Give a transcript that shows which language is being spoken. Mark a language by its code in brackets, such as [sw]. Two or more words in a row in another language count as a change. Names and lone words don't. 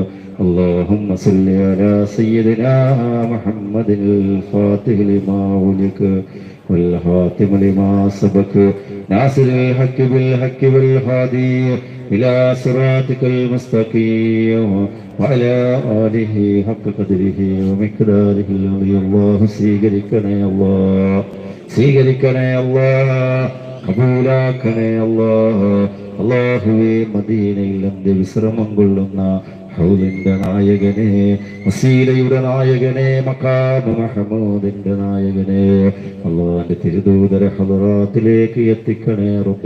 [ar] اللهم صل على سيدنا محمد الفاتح لما غلق والخاتم لما سبق ناصر الحق بالحق والهادي إلى صراطك المستقيم وعلى آله حق قدره ومقداره العظيم. [ml] الله സ്വീകരിക്കണേ അല്ലാഹ്, സ്വീകരിക്കണേ അല്ലാഹ്, കബൂലാക്കണേ അല്ലാഹ്. അല്ലാഹുവേ, മദീനയിൽ അന്ത്യ വിശ്രമം കൊള്ളുന്ന ഹൗലിന്റെ നായകനെ, വസീലയുടെ നായകനെ, മഖാമ മഹമൂദിന്റെ നായകനെ, അല്ലാഹുവിന്റെ തിരുദൂതര ഹളറാത്തിലേക്ക് എത്തിക്കണേ റബ്ബേ.